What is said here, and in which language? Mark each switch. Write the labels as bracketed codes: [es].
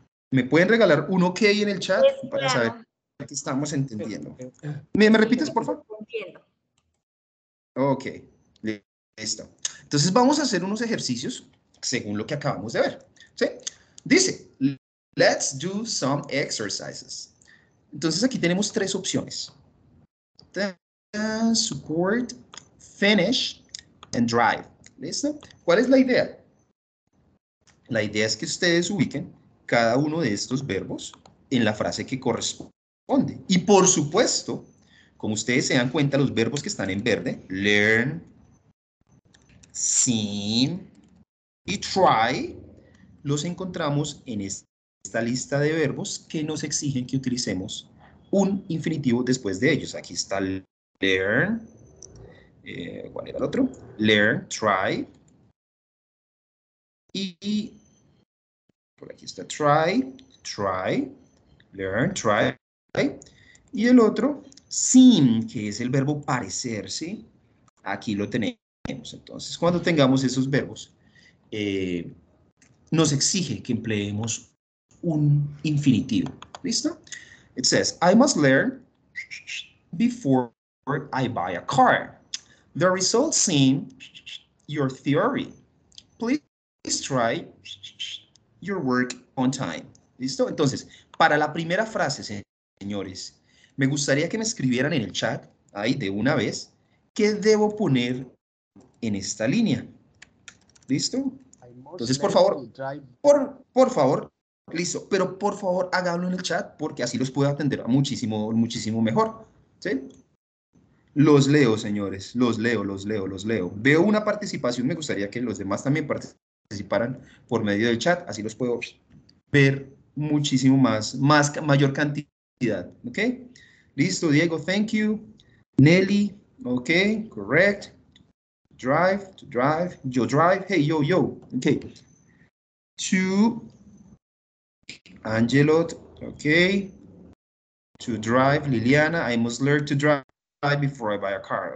[es] ¿Me pueden regalar un ok en el chat para saber que estamos entendiendo? ¿Me repites, por favor? Entiendo. Ok, listo. Entonces vamos a hacer unos ejercicios según lo que acabamos de ver. ¿Sí? Dice, [en] let's do some exercises. [es] Entonces aquí tenemos tres opciones. [en] Support, finish, and drive. [es] ¿Listo? ¿Cuál es la idea? La idea es que ustedes ubiquen cada uno de estos verbos en la frase que corresponde. Y por supuesto, como ustedes se dan cuenta, los verbos que están en verde, learn, sing y try, los encontramos en esta lista de verbos que nos exigen que utilicemos un infinitivo después de ellos. Aquí está learn, ¿cuál era el otro? Learn, try, y por aquí está try, learn, try, y el otro, seem, que es el verbo parecer, ¿sí? Aquí lo tenemos. Entonces, cuando tengamos esos verbos, nos exige que empleemos un infinitivo. ¿Listo? [en] It says, I must learn before I buy a car. The results seem your theory. Please try your work on time. [es] ¿Listo? Entonces, para la primera frase, señores, me gustaría que me escribieran en el chat, ahí de una vez, ¿qué debo poner en esta línea? ¿Listo? Entonces, por favor, por favor, listo, pero por favor háganlo en el chat porque así los puedo atender muchísimo mejor, ¿sí? Los leo, señores, los leo. Veo una participación, me gustaría que los demás también participaran por medio del chat, así los puedo ver muchísimo mayor cantidad, ¿ok? Listo, [en] Diego, thank you. Nelly, ok, correct. Drive, to drive, yo drive, hey, yo, okay. To Angelot, okay. To drive, Liliana, I must learn to drive before I buy a car.